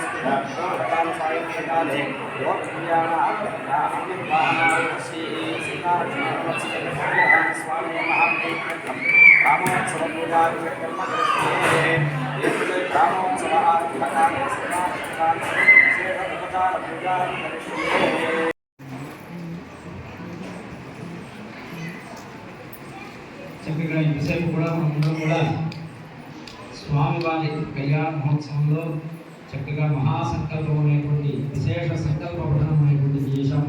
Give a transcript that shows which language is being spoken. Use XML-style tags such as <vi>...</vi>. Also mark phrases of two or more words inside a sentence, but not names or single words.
<sa>काले योगक्रियाणां स्वामी महामंत्रम रामोत्सव पूजा कर्म रामोत्सव उपचार पूजा</sa> <te>చక్కగా ఇంతసేపు కూడా మనందరం కూడా స్వామివారి కళ్యాణ మహోత్సవంలో చక్కగా మహాసంకల్పం అనేటువంటి విశేష సంకల్ప పఠనం అనేటువంటి చేశాం.</te>